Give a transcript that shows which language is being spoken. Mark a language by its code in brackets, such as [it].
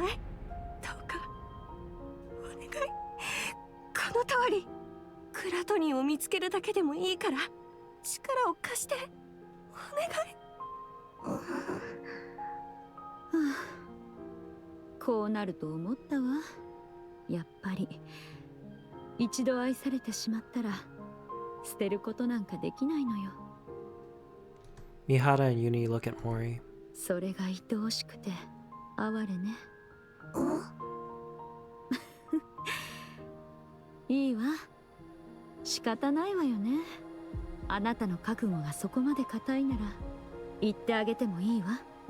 [ja] どうかお願い。この通りグラトニーを見つけるだけでもいいから力を貸してお願い。こうなると思ったわ。やっぱり一度愛されてしまったら捨てることなんかできないのよ。 [en] Mihara and Uni look at Mori. [ja] それが愛おしくて哀れね。いいわ、仕方ないわよね。あなたの覚悟がそこまで固いなら言ってあげてもいいわ。